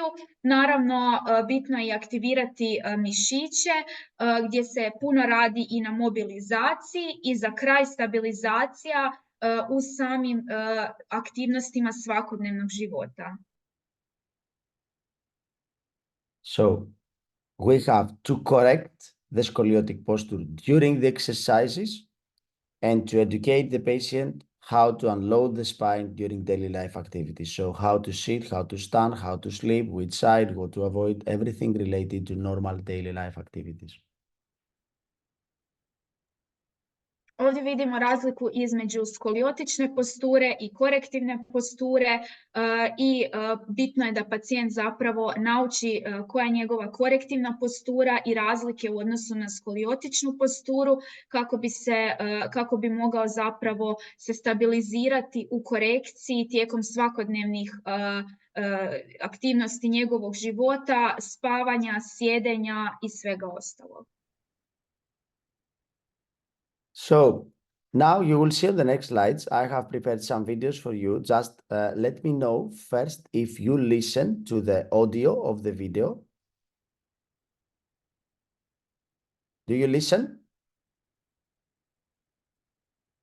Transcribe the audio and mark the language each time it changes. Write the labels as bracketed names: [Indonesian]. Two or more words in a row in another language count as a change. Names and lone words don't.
[Croatian] Naravno, bitno je aktivirati mišiće, gdje se puno radi i na mobilizaciji i za kraj stabilizacija u samim aktivnostima svakodnevnog života. [English] So we have to correct the scoliotic posture during the exercises and to educate the patient how to unload the spine during daily life activities. So how to sit, how to stand, how to sleep, which side, what to avoid, everything related to normal daily life activities. [Croatian] Ovdje vidimo razliku između skoliotične posture i korektivne posture i bitno je da pacijent zapravo nauči koja je njegova korektivna postura i razlike u odnosu na skoliotičnu posturu kako bi mogao zapravo se stabilizirati u korekciji tijekom svakodnevnih aktivnosti njegovog života, spavanja, sjedenja i svega ostalog. [English] So now you will see on the next slides, I have prepared some videos for you. Just let me know first if you listen to the audio of the video. Do you listen?